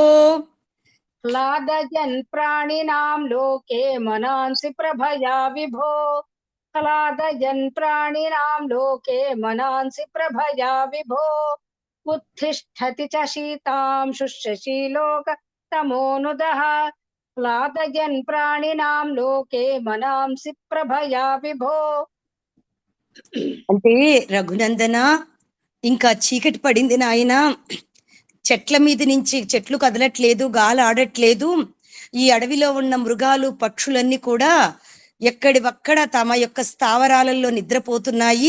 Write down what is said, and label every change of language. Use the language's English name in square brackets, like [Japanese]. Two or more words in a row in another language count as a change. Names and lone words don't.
[Sanskrit] ह्लादयन् प्राणिनां लोके मनांसि प्रभया विभो ह्लादयन् प्राणिनां लोके मनांसि प्रभया विभो उत्तिष्ठति च शीतांशुशशीलोकतमोऽनुदः ह्लादयन् प्राणिनां लोके मनांसि प्रभया विभो [Telugu] అంటే రఘునందన ఇంకా చీకటి పడింది నాయన, చెట్ల మీద నుంచి చెట్లు కదలట్లేదు, గాలి ఆడట్లేదు, ఈ అడవిలో ఉన్న మృగాలు పక్షులన్నీ కూడా ఎక్కడివక్కడ తమ యొక్క స్థావరాలలో నిద్రపోతున్నాయి.